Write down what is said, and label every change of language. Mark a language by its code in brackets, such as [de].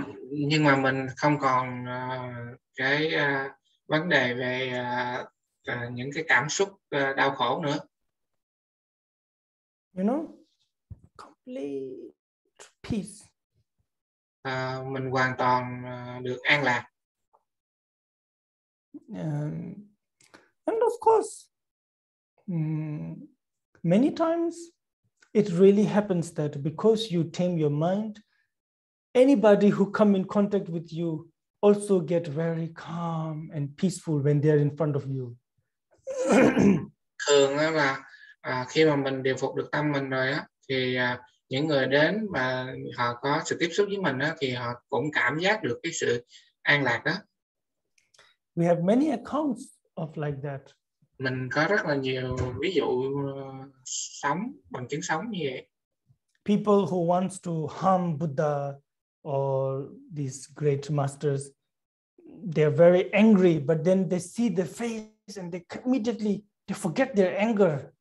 [vi] Nhưng mà mình không còn cái vấn đề về những cái cảm xúc đau khổ nữa. [en] Complete peace. [vi] Mình hoàn toàn được an lạc. [en] And of course, many times it really happens that because you tame your mind, anybody who come in contact with you also get very calm and peaceful when they're in front of you. [vi] Thường là khi mà mình điều phục được tâm mình rồi á, thì những người đến và họ có sự tiếp xúc với mình á, thì họ cũng cảm giác được cái sự an lạc đó. [en] We have many accounts of like that. [vi] Mình có rất là nhiều ví dụ sống, bằng chứng sống như vậy. [en] People who wants to harm Buddha or these great masters, they're very angry, but then they see the face and they immediately they forget their anger.